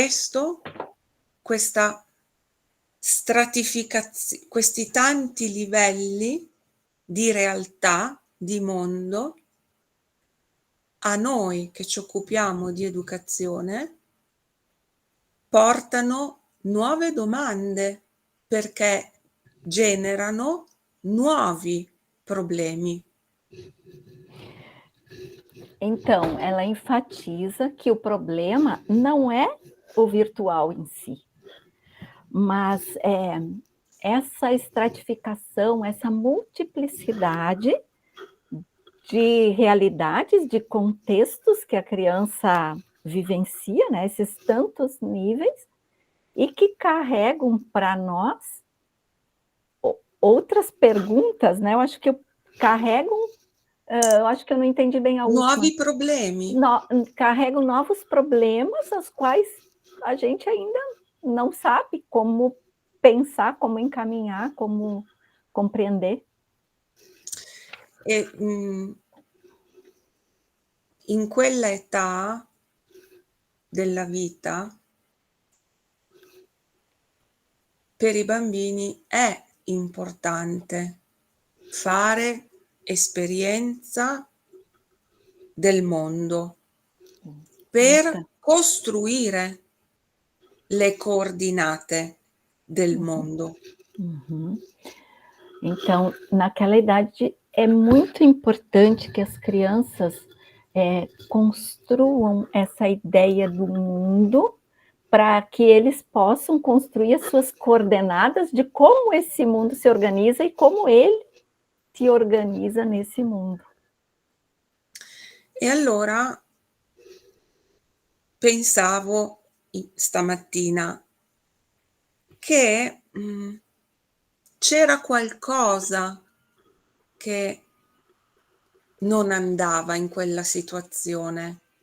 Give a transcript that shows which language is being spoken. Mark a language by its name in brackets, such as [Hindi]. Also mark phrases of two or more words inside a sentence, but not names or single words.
[Italian] questa stratificazione, questi tanti livelli di realtà, di mondo, a noi che ci occupiamo di educazione, portano nuove domande perché generano nuovi problemi. [Portuguese] Então, ela enfatiza que o problema não é o virtual em si, mas essa estratificação, essa multiplicidade de realidades, de contextos que a criança vivencia, né, esses tantos níveis, e que carregam para nós outras perguntas, né? Eu acho que carregam, eu acho que eu não entendi bem a última. [Italian] Nuovi problemi. [Portuguese] Carregam novos problemas, os quais a gente ainda não sabe como pensar, como encaminhar, como compreender. [Italian] E, in quella età della vita, per i bambini è importante fare esperienza del mondo per costruire le coordinate del mondo. Uhum. [Portuguese] Então, naquela idade, é muito importante que as crianças construam essa ideia do mundo para que eles possam construir as suas coordenadas de como esse mundo se organiza e como ele se organiza nesse mundo. [Italian] E allora pensavo stamattina che c'era qualcosa che non andava in quella situazione.